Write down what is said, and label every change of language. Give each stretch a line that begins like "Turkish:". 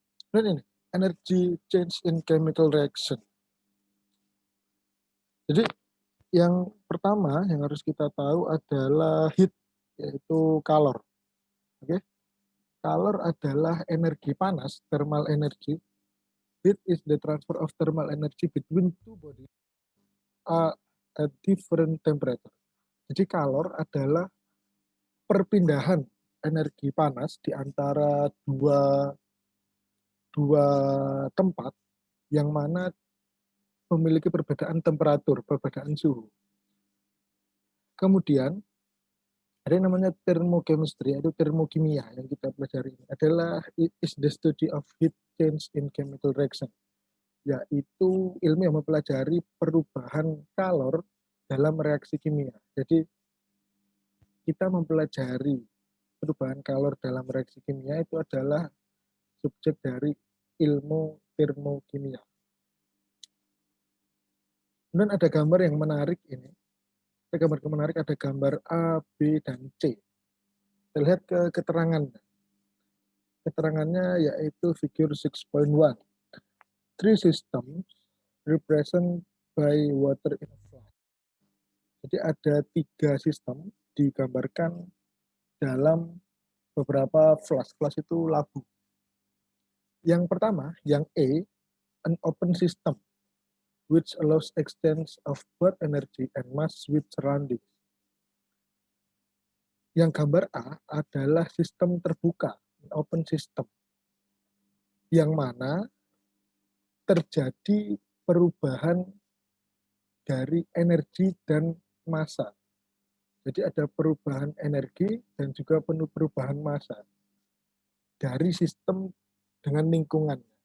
Indonesian: Dan ini,
English: energy change in chemical reaction.
Indonesian: Jadi yang pertama yang harus kita tahu adalah heat, yaitu kalor. Oke, kalor adalah energi panas, thermal energy.
English: Heat is the transfer of thermal energy between two bodies at different temperature.
Indonesian: Jadi kalor adalah perpindahan energi panas di antara dua tempat yang mana memiliki perbedaan temperatur, perbedaan suhu. Kemudian ada yang namanya thermochemistry, yaitu termokimia yang kita pelajari ini adalah
English: is the study of heat change in chemical reaction,
Indonesian: yaitu ilmu yang mempelajari perubahan kalor dalam reaksi kimia. Jadi kita mempelajari perubahan kalor dalam reaksi kimia itu adalah subjek dari ilmu termokimia. Kemudian ada gambar yang menarik ini. Ada gambar yang menarik, ada gambar A, B, dan C. Kita lihat ke keterangannya. Keterangannya yaitu figure 6.1.
English: Three systems represent by water in a flask.
Indonesian: Jadi ada 3 sistem digambarkan dalam beberapa flask. Flask itu labu. Yang pertama, yang E,
English: an open system which allows exchange of both energy and mass with surroundings.
Indonesian: Yang gambar A adalah sistem terbuka, open system, yang mana terjadi perubahan dari energi dan massa. Jadi ada perubahan energi dan juga perubahan massa dari sistem dengan lingkungan.